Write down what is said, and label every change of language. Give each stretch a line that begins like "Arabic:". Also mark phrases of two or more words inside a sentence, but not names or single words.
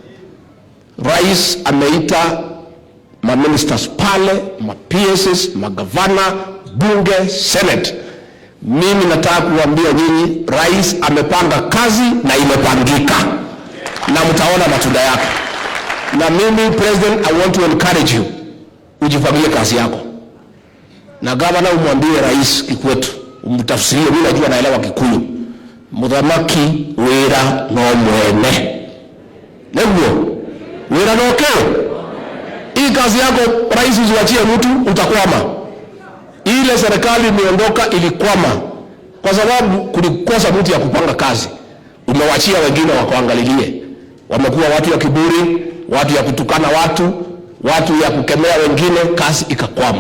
Swahili: Rais ameita ma-ministers pale, ma-PSs, magavana, bunge, senate. Mimi nataka kuambia nyinyi, rais amepanga kazi na imepangika. Na mtaona matunda yake. Na mimi president,
English: I want to encourage you,
Swahili: ujipangie kazi yako. Na gavana umwambie rais Kikwetu, umtafsirie, mimi najua naelewa Kikuyu.
Kikuyu: Muthamaki wira no mwene. Ndio. Wira no keo.
Swahili: Hii kazi yako rais usiwachie mtu, utakwama. Ile serikali imeondoka ilikwama kwa sababu kulikosa mtu ya kupanga kazi. Umewachia wengine wakuangalilie. Wamekuwa watu ya kiburi, watu ya kutukana watu ya kukemea wengine, kazi ikakwama.